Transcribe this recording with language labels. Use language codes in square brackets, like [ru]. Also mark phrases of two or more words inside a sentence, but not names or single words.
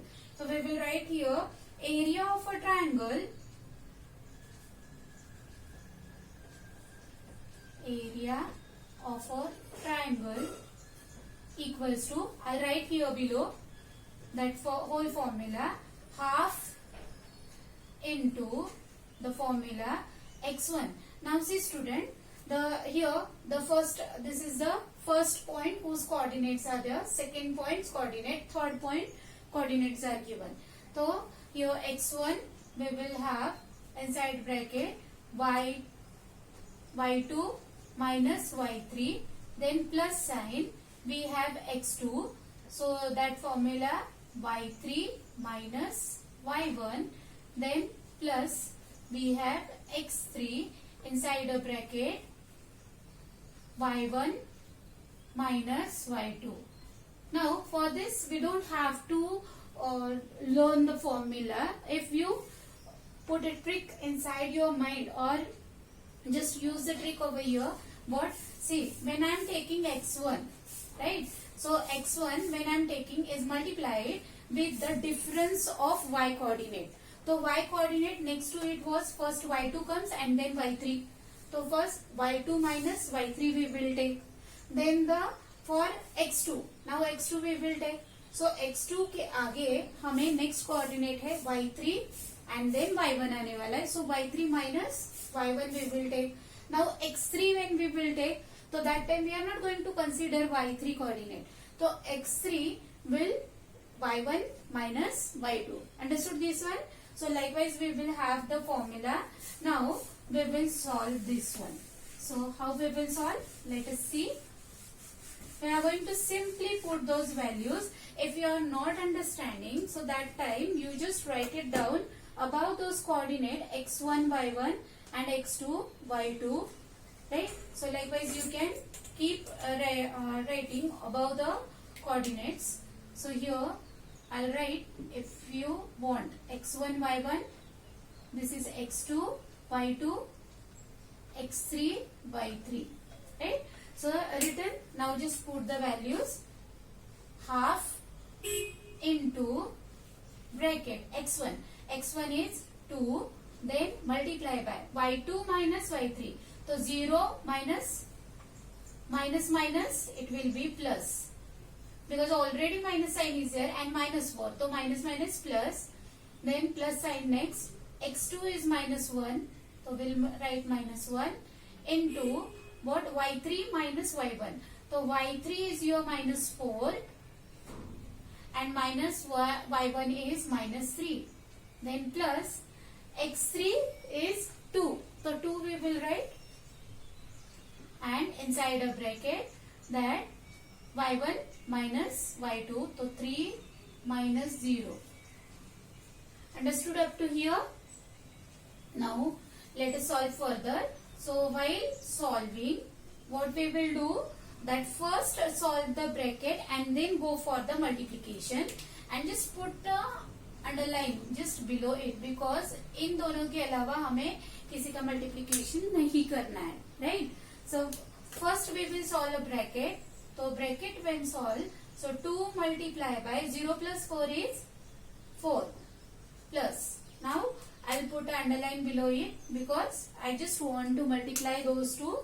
[en] So we will write here area of a triangle, area of a triangle equals to, I'll write here below that whole formula, half into the formula x1. Now see student, this is the first point whose coordinates are there, second point's coordinate, third point coordinates are given. So here x1 we will have inside bracket y2 minus y3, then plus sign we have x2, so that formula y3 minus y1, then plus we have x3 inside a bracket y1 minus y2. Now for this we don't have to learn the formula. If you put a trick inside your mind or just use the trick over here, see, when I am taking x1, right? So x1 when I am taking is multiplied with the difference of y coordinate. So y coordinate next to it was first y2 comes and then y3. So first y2 minus y3 we will take. Then for x2, now x2 we will take. [hi] So x2 के आगे हमें [en] next coordinate [hi] है [en] y3 and then y1 [hi] आने वाला है. [en] So y3 minus y1 we will take. Now x3 when we will take, so that time we are not going to consider y3 coordinate. So x3 will y1 minus y2. Understood this one? So likewise we will have the formula. Now we will solve this one. So how we will solve? Let us see. We are going to simply put those values. If you are not understanding, so that time you just write it down above those coordinate x1 y1 and x2 y2 right? So likewise you can keep writing above the coordinates. So here I'll write, if you want x1 y1, this is x2 y2 x3 y3, right? So written, now just put the values, half into bracket x1 is 2, then multiply by y2 minus y3. So 0 minus minus, it will be plus, because already minus sign is there, and minus 4, so minus plus, then plus sign next. X2 is minus 1, so we'll write minus 1 into what, y3 minus y1. So y3 is your minus 4 and minus y1 is minus 3, then plus x3 is 2, so 2 we will write, and inside a bracket that y1 minus y2, so 3 minus 0. Understood up to here? Now let us solve further. So while solving, what we will do, that first solve the bracket and then go for the multiplication, and just put the underline just below it, because [hi] इन दोनों के अलावा हमें किसी का multiplication नहीं करना है, [en] right? So first we will solve a bracket. So bracket when solve, so 2 multiply by 0 plus 4 is 4, plus, now I'll put an underline below it because I just want to multiply those two.